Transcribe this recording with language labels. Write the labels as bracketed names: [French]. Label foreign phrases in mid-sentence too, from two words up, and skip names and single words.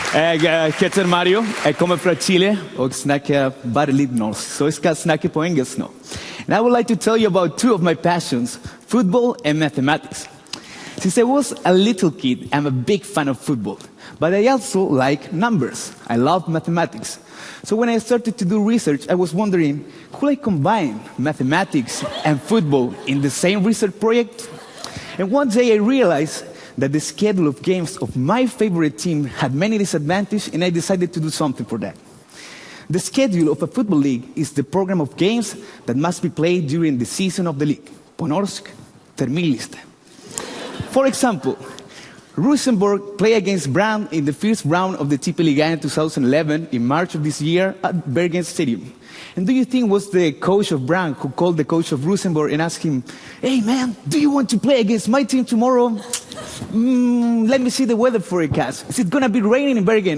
[Norwegian] Jeg heter Mario, jeg kommer fra Chile og snakker bare litt norsk, så jeg skal snakke på engelsk nå. [English] And I would like to tell you about two of my passions, football and mathematics. Since I was a little kid, I'm a big fan of football, but I also like numbers. I love mathematics. So when I started to do research, I was wondering, could I combine mathematics and football in the same research project? And one day I realized that the schedule of games of my favorite team had many disadvantages, and I decided to do something for that. The schedule of a football league is the program of games that must be played during the season of the league. [Norwegian] Po norsk, terminliste. [English] For example, Rosenborg play against Brann in the first round of the TP Liga in 2011 in March of this year at Bergen Stadium. And do you think it was the coach of Brann who called the coach of Rosenborg and asked him, "Hey man, do you want to play against my team tomorrow? Let me see the weather forecast. Is it going to be raining in Bergen?"